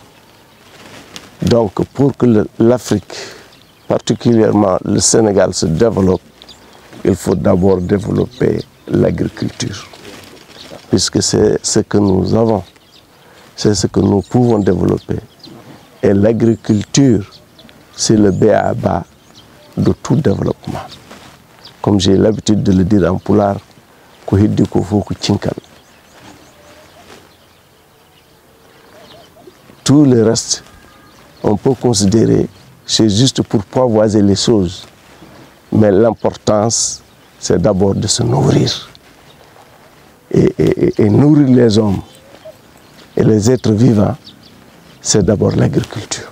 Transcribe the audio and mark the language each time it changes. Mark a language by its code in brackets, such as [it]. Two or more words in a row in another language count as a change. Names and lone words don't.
[fr] Donc, pour que l'Afrique, particulièrement le Sénégal, se développe, il faut d'abord développer l'agriculture. Puisque c'est ce que nous avons, c'est ce que nous pouvons développer. Et l'agriculture, c'est le b.a.-ba de tout développement. Comme j'ai l'habitude de le dire en pulaar, [ff] ko heddi ko fof ko cinkal. [fr] Tout le reste, on peut considérer, c'est juste pour pavoiser les choses. Mais l'importance, c'est d'abord de se nourrir. Et nourrir les hommes et les êtres vivants, c'est d'abord l'agriculture.